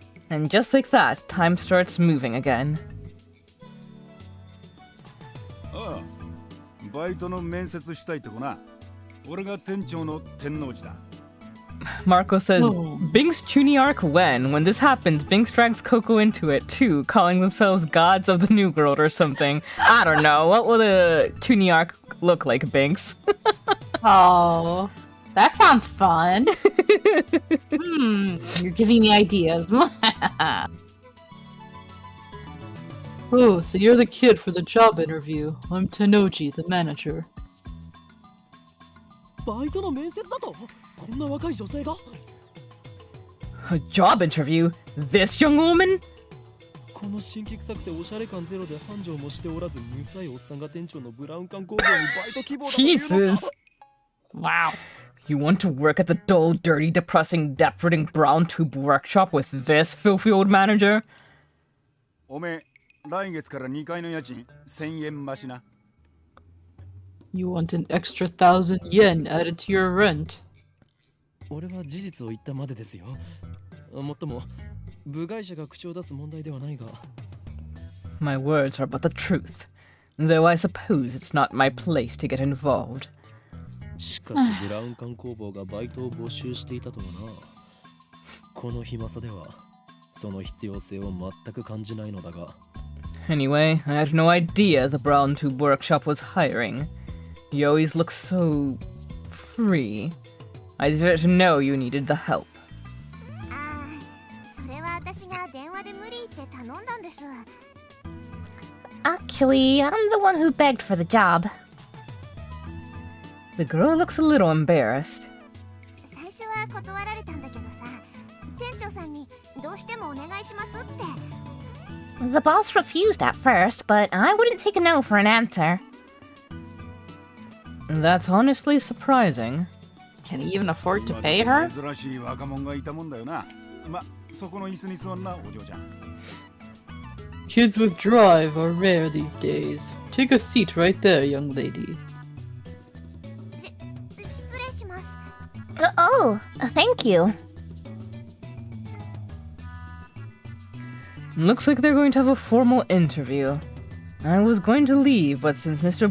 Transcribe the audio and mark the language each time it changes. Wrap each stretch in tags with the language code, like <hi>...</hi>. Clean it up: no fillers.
<en>And just like that, time starts moving again.</en> <ja>ああ、バイトの面接したいとこな。俺が店長の天王寺だ。</ja> <en>Marco says, Oh. Binks Chuny arc when this happens, Binks drags Coco into it too, calling themselves gods of the New World or something. I don't know. What will the Chuny arc look like, Binks? Oh, that sounds fun. You're giving me ideas. Oh, so you're the kid for the job interview. I'm Tenoji, the manager.</en> <ja>バイトの面接だとこんな若い女性が</ja> <en>A job interview? This young woman?</en> <ja>この新規臭くておしゃれ感ゼロで繁盛もしておらずむさいおっさんが店長のブラウン管工房にバイト希望だというのか</ja> <en>Jesus. Wow. You want to work at the dull, dirty, depressing, debt-ridden brown tube workshop with this filthy old manager?</en> <ja>おめえ、来月から2階の家賃1000円増しな。</ja> <en>You want an extra 1,000 yen added to your rent.</en> <ja>俺は事実を言ったまでですよ。もっとも部外者が口を出す問題ではないが</ja> <en>My words are but the truth, though I suppose it's not my place to get involved.</en> <ja>しかしブラウン管工房がバイトを募集していたとはな。この暇さではその必要性を全く感じないのだが</ja> <en>Anyway, I had no idea the Brown Tube Workshop was hiring. You always look so... free. I didn't know you needed the help.</en> <ja>ああ、それは私が電話で無理って頼んだんです。</ja> <en>Actually, I'm the one who begged for the job. The girl looks a little embarrassed.</en> <ja>最初は断られたんだけどさ、店長さんにどうしてもお願いしますって。</ja> <en>The boss refused at first, but I wouldn't take a no for an answer. That's honestly surprising. Can he even afford to pay her?</en> <ja>珍しい若者がいたもんだよな。ま、そこの椅子に座んな、お嬢ちゃん。</ja> <en>Kids with drive are rare these days. Take a seat right there, young lady.</en> <ja>失礼します。</ja> <en>Oh, thank you. Looks like they're going to have a formal interview. I was going to leave, but since Mr.</en>